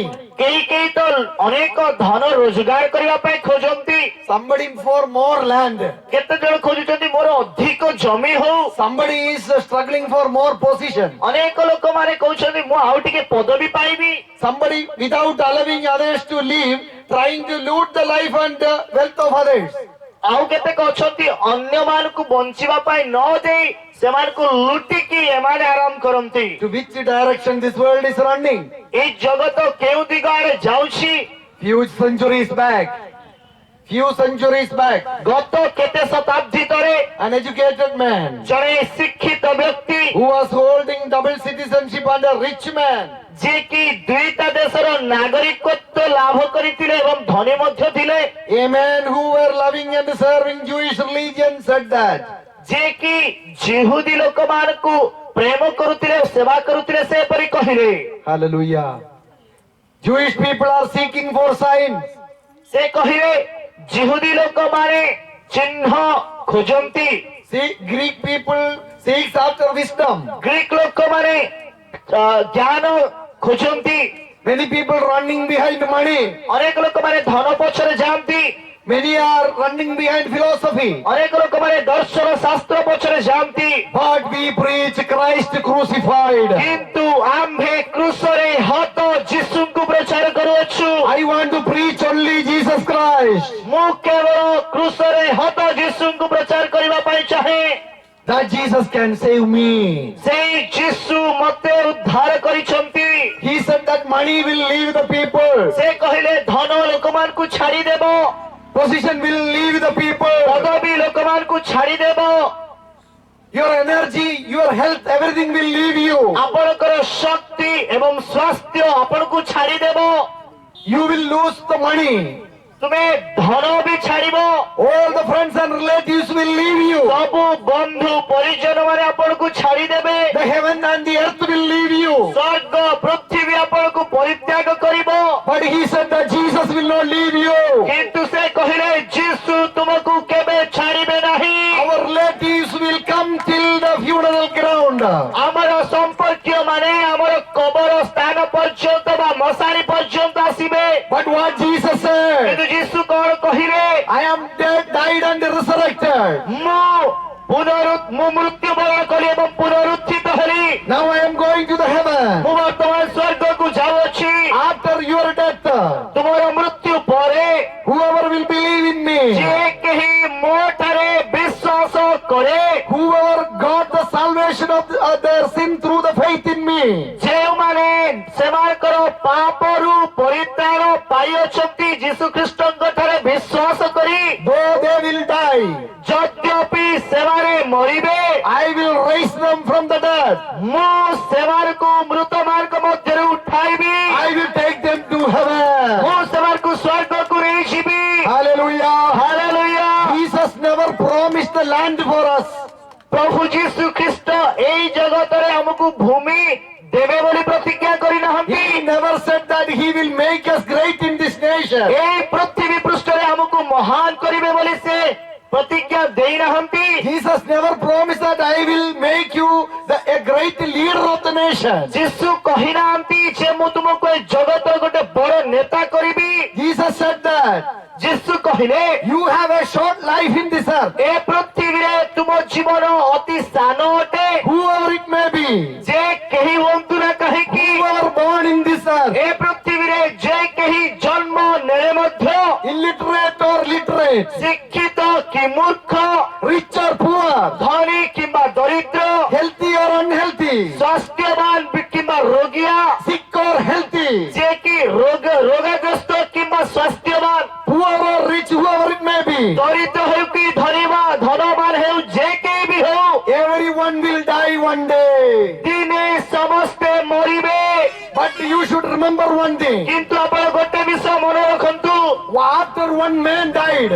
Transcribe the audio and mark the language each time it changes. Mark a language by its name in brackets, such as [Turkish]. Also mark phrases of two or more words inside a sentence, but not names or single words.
[Odia] କେହି କେହି ତ ଅନେକ ଧନ ରୋଜଗାର କରିବା ପାଇଁ ଖୋଜନ୍ତି। [English] Somebody for more land. [Odia] କେତେ ଜଣ ଖୋଜୁଛନ୍ତି ମୋର ଅଧିକ ଜମି ହଉ। [English] Somebody is struggling for more position. [Odia] ଅନେକ ଲୋକମାନେ କହୁଛନ୍ତି ମୁଁ ଆଉ ଟିକେ ପଦବୀ ପାଇବି। [English] Somebody without allowing others to live, trying to loot the life and the wealth of others. [Odia] ଆଉ କେତେକ ଅଛନ୍ତି ଅନ୍ୟମାନଙ୍କୁ ବଞ୍ଚିବା ପାଇଁ ନ ଦେଇ ସେମାନଙ୍କୁ ଲୁଟିକି ଏମାନେ ଆରାମ କରନ୍ତି। [English] To which direction this world is running? [Odia] ଏଇ ଜଗତ କେଉଁ ଦିଗ ଆଡେ ଯାଉଛି? [English] Few centuries back, [Odia] ଗତ କେତେ ଶତାବ୍ଦୀ ତଳେ [English] an educated man [Odia] ଜଣେ ଶିକ୍ଷିତ ବ୍ୟକ୍ତି [English] who was holding double citizenship and a rich man, [Odia] ଯିଏକି ଦୁଇଟା ଦେଶର ନାଗରିକତ୍ୱ ଲାଭ କରିଥିଲେ ଏବଂ ଧନୀ ମଧ୍ୟ ଥିଲେ, [English] a man who were loving and serving Jewish religion, said that [Odia] ଯିଏକି ଜିହୁଦୀ ଲୋକମାନଙ୍କୁ ପ୍ରେମ କରୁଥିଲେ, ସେବା କରୁଥିଲେ, ସେପରି କହିଲେ। [English] hallelujah, Jewish people are seeking for signs. [Odia] ସେ କହିଲେ ଜିହୁଦୀ ଲୋକମାନେ ଚିହ୍ନ ଖୋଜନ୍ତି। [English] See, Greek people seeks after wisdom. [Odia] ଗ୍ରୀକ ଲୋକମାନେ ଜ୍ଞାନ ଖୋଜନ୍ତି। [English] Many people running behind money. [Odia] ଅନେକ ଲୋକମାନେ ଧନ ପଛରେ ଯାଆନ୍ତି। [English] Many are running behind philosophy. [Odia] ଅନେକ ଲୋକମାନେ ଦର୍ଶନ ଶାସ୍ତ୍ର ପଛରେ ଯାଆନ୍ତି। [English] But we preach Christ crucified. [Odia] କିନ୍ତୁ ଆମ୍ଭେ କ୍ରୁଶରେ ହତ ଯୀଶୁଙ୍କୁ ପ୍ରଚାର କରୁଅଛୁ। [English] I want to preach only Jesus Christ. [Odia] ମୁଁ କେବଳ କ୍ରୁଶରେ ହତ ଯୀଶୁଙ୍କୁ ପ୍ରଚାର କରିବା ପାଇଁ ଚାହେଁ। [English] That Jesus can save me. [Odia] ସେଇ ଯୀଶୁ ମୋତେ ଉଦ୍ଧାର କରିଛନ୍ତି। [English] He said that money will leave the people. [Odia] ସେ କହିଲେ ଧନ ଲୋକମାନଙ୍କୁ ଛାଡ଼ିଦେବ, [English] Position will leave the people. [Odia] ପଦବୀ ଲୋକମାନଙ୍କୁ ଛାଡ଼ିଦେବ, [English] Your energy, your health, everything will leave you. [Odia] ଆପଣଙ୍କର ଶକ୍ତି ଏବଂ ସ୍ୱାସ୍ଥ୍ୟ ଆପଣଙ୍କୁ ଛାଡ଼ିଦେବ। [English] You will lose the money. [Odia] ତୁମେ ଧନ ବି ଛାଡ଼ିବ। [English] All the friends and relatives will leave you. [Odia] ସବୁ ବନ୍ଧୁ ପରିଜନ ମାନେ ଆପଣଙ୍କୁ ଛାଡ଼ିଦେବେ। [English] The heaven and the earth will leave you. [Odia] ସ୍ୱର୍ଗ ପୃଥିବୀ ଆପଣଙ୍କୁ ପରିତ୍ୟାଗ କରିବ। [English] But he said that Jesus will not leave you. [Odia] କିନ୍ତୁ ସେ କହିଲେ ଯୀଶୁ ତୁମକୁ କେବେ ଛାଡ଼ିବେ ନାହିଁ। [English] Our relatives will come till the funeral ground. [Odia] ଆମର ସମ୍ପର୍କୀୟ ମାନେ ଆମର କବର ସ୍ଥାନ ପର୍ଯ୍ୟନ୍ତ ବା ମଶାଣି ପର୍ଯ୍ୟନ୍ତ ଆସିବେ। [English] But what Jesus said, [Odia] କିନ୍ତୁ ଯୀଶୁ କଣ କହିଲେ? [English] I am dead, died and resurrected. [Odia] ମୁଁ ମୃତ୍ୟୁବରଣ କଲି ଏବଂ ପୁନରୁତ୍ଥିତ ହେଲି। [English] Now I am going to the heaven. [Odia] ମୁଁ ବର୍ତ୍ତମାନ ସ୍ୱର୍ଗକୁ ଯାଉଅଛି। [English] After your death, [Odia] ତୁମର ମୃତ୍ୟୁ ପରେ [English] whoever will believe in me, [Odia] ଯିଏ କେହି ମୋ ଠାରେ ବିଶ୍ୱାସ କରେ, [English] whoever got the salvation of their sin through the faith in me, [Odia] ଯେଉଁମାନେ ସେମାନଙ୍କର ପାପରୁ ପରିତ୍ରାଣ ପାଇଅଛନ୍ତି ଯୀଶୁ ଖ୍ରୀଷ୍ଟଙ୍କ ଠାରେ ବିଶ୍ୱାସ କରି, [English] though they will die, [Odia] ଯଦ୍ୟପି ସେମାନେ ମରିବେ, [English] I will raise them from the dead. [Odia] ମୁଁ ସେମାନଙ୍କୁ ମୃତମାନଙ୍କ ମଧ୍ୟରୁ ଉଠାଇବି। [English] I will take them to heaven. [Odia] ମୁଁ ସେମାନଙ୍କୁ ସ୍ୱର୍ଗକୁ ନେଇଯିବି। [English] Hallelujah. [Odia] ହାଲେଲୁୟା। [English] Jesus never promised the land for us. [Odia] ପ୍ରଭୁ ଯୀଶୁ ଖ୍ରୀଷ୍ଟ ଏଇ ଜଗତରେ ଆମକୁ ଭୂମି ଦେବେ ବୋଲି ପ୍ରତିଜ୍ଞା କରିନାହାନ୍ତି। [English] He never said that he will make us great in this nation. [Odia] ଏଇ ପୃଥିବୀ ପୃଷ୍ଠରେ ଆମକୁ ମହାନ କରିବେ ବୋଲି ସେ ପ୍ରତିଜ୍ଞା ଦେଇନାହାନ୍ତି। [English] Jesus never promised that I will make you a great leader of the nation. [Odia] ଯୀଶୁ କହିନାହାନ୍ତି ଯେ ମୁଁ ତୁମକୁ ଏ ଜଗତର ଗୋଟେ ବଡ ନେତା କରିବି। [English] Jesus said that [Odia] ଯୀଶୁ କହିଲେ [English] you have a short life in this earth. [Odia] ଏ ପୃଥିବୀରେ ତୁମ ଜୀବନ ଅତି ସାନ ଅଟେ। [English] Whoever it may be, [Odia] ଯେ କେହି ହୁଅନ୍ତୁ ନା କାହିଁକି, [English] whoever born in this earth, [Odia] ଏ ପୃଥିବୀରେ ଯେ କେହି ଜନ୍ମ ନେଲେ [English] illiterate or literate, [Odia] ଶିକ୍ଷିତ କି ମୂର୍ଖ, [English] rich or poor, [Odia] ଧନୀ କିମ୍ବା ଦରିଦ୍ର, [English] healthy or unhealthy, [Odia] ସ୍ୱାସ୍ଥ୍ୟବାନ କିମ୍ବା ରୋଗିଆ, [English] sick or healthy, [Odia] ଯେ କି ରୋଗଗ୍ରସ୍ତ କିମ୍ବା ସ୍ୱାସ୍ଥ୍ୟବାନ, [English] poor or rich, whoever it may be, [Odia] ଦରିଦ୍ର ହେଉ କି ଧନବାନ ହେଉ, ଯେ କେହି ବି ହେଉ, [English] everyone will die one day. [Odia] ଦିନେ ସମସ୍ତେ ମରିବେ। [English] But you should remember one thing. [Odia] କିନ୍ତୁ ଆପଣ ଗୋଟେ ବିଷୟ ମନେ ରଖନ୍ତୁ, [English] After one man died,